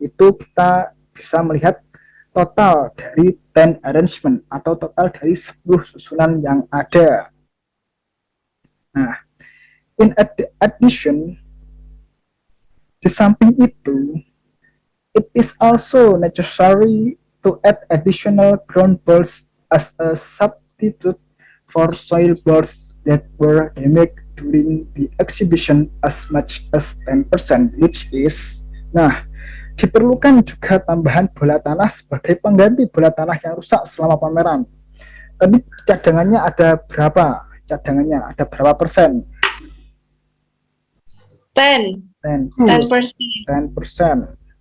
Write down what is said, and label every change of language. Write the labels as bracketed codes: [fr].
[id] Itu kita bisa melihat total dari 10 arrangement atau total dari 10 susunan yang ada. [en] Nah, in addition, [id] di samping itu, [en] it is also necessary to add additional ground balls as a substitute for soil balls that were damaged during the exhibition as much as 10%, which is, nah, [id] Diperlukan juga tambahan bola tanah sebagai pengganti bola tanah yang rusak selama pameran. Tadi cadangannya ada berapa? Cadangannya ada berapa persen? 10. 10, 10%. 10%.